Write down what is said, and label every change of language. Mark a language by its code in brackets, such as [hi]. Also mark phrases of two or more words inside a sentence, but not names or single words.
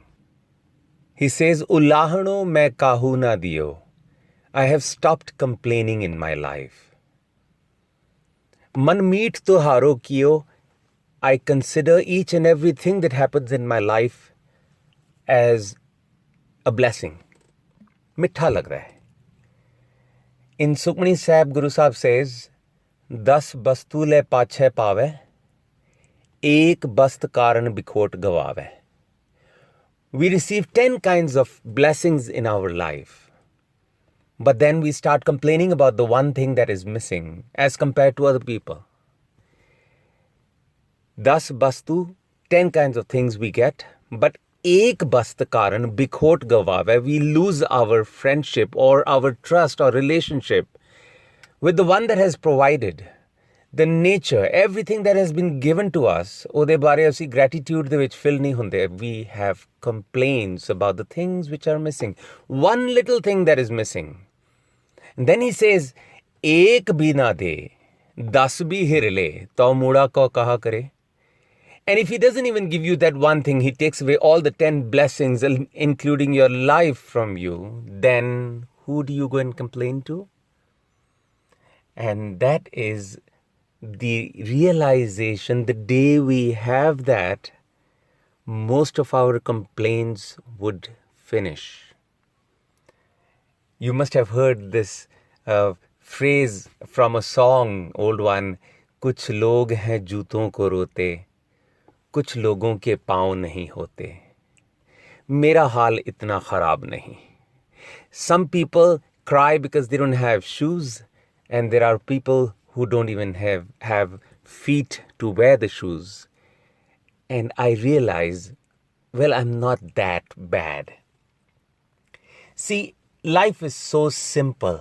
[en] He says, [pa] "ਉਲਾਹਨੋ ਮੈ ਕਾਹੂ ਨ ਦੀਓ." [en] I have stopped complaining in my life. [pa] ਮਨ ਮੀਤ ਤੁਹਾਰੋ ਕੀਓ. [en] I consider each and everything that happens in my life as a blessing. [hi] मीठा लग रहा है. [en] In Sukhmani Sahib, Guru Sahib says, [pa] "ਦਸ ਬਸਤੂ ਲੇ ਪਾਛੈ ਪਾਵੈ, ਏਕ ਬਸਤ ਕਾਰਨ ਬਿਖੋਟ ਗਵਾਵੈ." [en] We receive 10 kinds of blessings in our life. But then we start complaining about the one thing that is missing as compared to other people. [pa] ਦਸ ਬਸਤੂ, [en] 10 kinds of things we get, but [pa] ਏਕ ਬਸਤ ਕਾਰਨ ਬਿਖੋਟ ਗਵਾਵੈ, [en] we lose our friendship or our trust or relationship with the one that has provided. The nature, everything that has been given to us, [pa] ਉਹਦੇ ਬਾਰੇ ਅਸੀਂ gratitude ਦੇ ਵਿੱਚ fill ਨਹੀਂ ਹੁੰਦੇ. [en] We have complaints about the things which are missing. One little thing that is missing. And then he says, [pa] "ਏਕ ਭੀ ਨ ਦੇ, ਦਸ ਭੀ ਹਿਰ ਲੇ, ਤਉ ਮੂੜਾ ਕੋ ਕਹਾ ਕਰੇ." [en] And if he doesn't even give you that one thing, he takes away all the 10 blessings, including your life from you, then who do you go and complain to? And that is the realization, the day we have that, most of our complaints would finish. You must have heard this phrase from a song, old one, [hi] "कुछ लोग हैं जूतों को रोते, कुछ लोगों के पाँव नहीं होते, मेरा हाल इतना खराब नहीं." [en] Some people cry because they don't have shoes, and there are people who don't even have feet to wear the shoes. And I realize, well, I'm not that bad. See, life is so simple.